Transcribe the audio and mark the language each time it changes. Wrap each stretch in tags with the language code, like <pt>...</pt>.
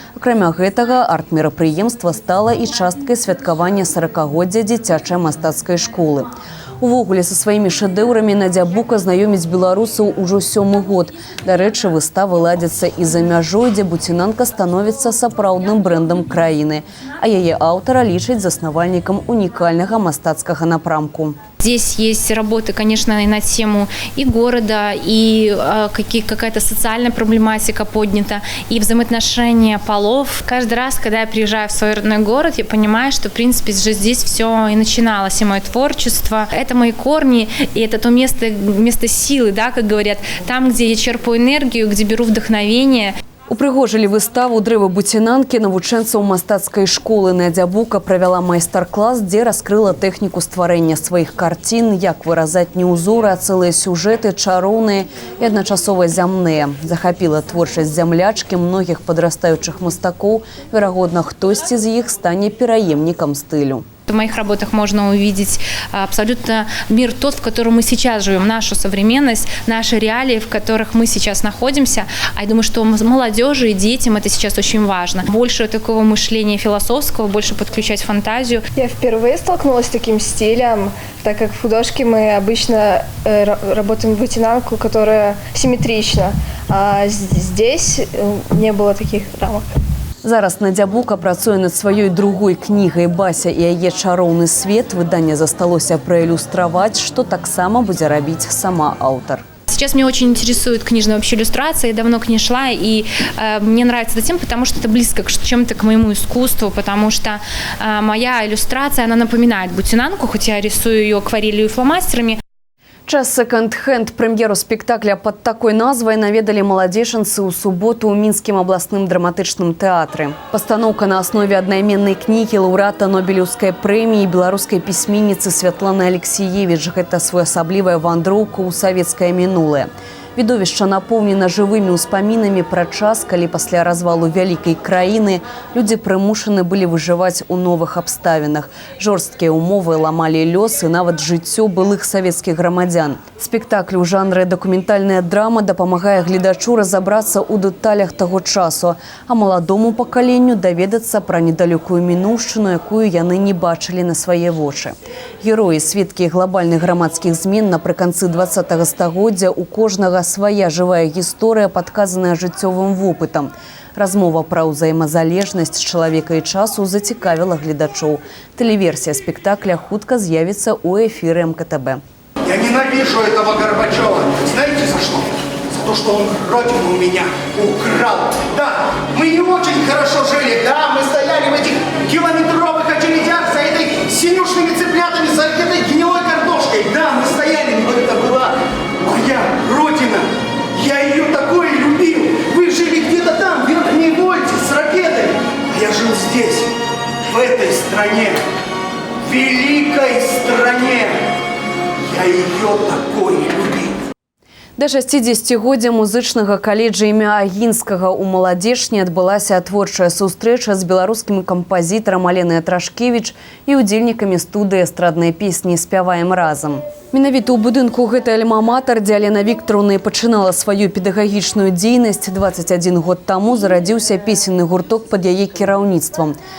<be>Акрамя гэтага, арт-мерапрыемства стала і часткай святкавання 40-годдзя дзіцячай мастацкай школы. Увогуле, са сваімі шэдэўрамі Надзя Бука знаёміць беларусаў ужо 7-й год. Дарэчы, выставы ладзяцца і за мяжой, дзе буцінанка становіцца сапраўдным брэндам краіны, а яе аўтара лічаць заснавальнікам унікальнага мастацкага напрамку.</be> <ru>Здесь есть работы, конечно, и на тему и города, и какая-то социальная проблематика поднята, и взаимоотношения полов. Каждый раз, когда я приезжаю в свой родной город, я понимаю, что, в принципе, же здесь все и начиналось, и мое творчество. Это мои корни, и это то место силы, да, как говорят, там, где я черпаю энергию, где беру вдохновение.</ru> <be>Упрыгожылі выставу дрэва буцінанкі навучэнцаў мастацкай школы. Надзя Бука правяла майстар-клас, дзе раскрыла тэхніку стварэння сваіх карцін, як выразаць не ўзоры, а цэлыя сюжэты, чароўныя і адначасова зямныя. Захапіла творчасць зямлячкі многіх падрастаючых мастакоў. Верагодна, хтосьці з іх стане пераемнікам стылю.</be> <ru>В моих работах можно увидеть абсолютно мир тот, в котором мы сейчас живем, нашу современность, наши реалии, в которых мы сейчас находимся. А я думаю, что молодежи и детям это сейчас очень важно. Больше такого мышления философского, больше подключать фантазию. Я впервые столкнулась с таким стилем, так как в художке мы обычно работаем в вытянанку, которая симметрична, а здесь не было таких рамок.</ru> <be>Зараз Надзя Бука працуе над сваёй другой кнігай «Бася і яе чароўны свет». Выданне засталося праілюстраваць, што таксама будзе рабіць сама аўтар.</be> <ru>Сейчас меня очень интересует книжная вообще иллюстрация. Я давно к ней шла, и мне нравится это тем, потому что это близко чем-то к моему искусству, потому что моя иллюстрация, она напоминает буцінанку, хоть я рисую ее акварелью и фломастерами.</ru> <be>Час секонд-хенд прэм'еру спектакля пад такой назвай наведалі маладзечанцы ў суботу ў мінскім абласным драматычным тэатры. Пастаноўка на аснове аднайменнай кнігі лаўрэата Нобелеўскай прэміі беларускай пісьменніцы Святланы Алексіевіч. Гэта своеасаблівая вандроўка ў савецкае мінулае. Відовішча напоўнена жывымі ўспамінамі пра час, калі пасля развалу вялікай краіны людзі прымушаны былі выжываць у новых абставінах. Жорсткія ўмовы ламалі лёс і нават жыццё былых савецкіх грамадзян. Спектакль у жанры дакументальная драма дапамагае гледачу разабрацца ў дэталях таго часу, а маладому пакаленню даведацца пра недалёкую мінуўшчыну, якую яны не бачылі на свае вочы. Героі, сведкі глобальных грамадскіх змен напрыканцы 20-го стагоддзя у кожнага кожнага свая жывая гісторыя, падказаная жыццёвым вопытам. Размова пра ўзаемазалежнасць чалавека і часу зацікавіла гледачоў. Тэлеверсія спектакля хутка з'явіцца ў эфіры МКТБ.</be> <ru>Я ненавижу этого Горбачева. Знаете за что? За то, что он родину у меня украл. Да, мы не очень хорошо жили. Да, мы стояли в этих километровых очередях за этой синюшными цыплятами, за этой гнилой картошкой. Да, мы стояли, но это была моя родина. Я ее такой любил. Вы жили где-то там, в Верхней Вольте, с ракетой. А я жил здесь, в этой стране, великой стране. Я ее такой любил.</ru> <be>Да 60-годдзя музычнага каледжа імя Агінскага ў Маладзешні адбылася творчая сустрэча з беларускім кампазітарам Аленай Трашкевіч і удзельнікамі студыі эстраднай песні «Спяваем разам». Менавіта ў будынку гэтай альма-матар, дзе Алена Віктараўна пачынала сваю педагагічную дзейнасць, 21 год таму зарадзіўся песенны гурток пад яе кіраўніцтвам.</be>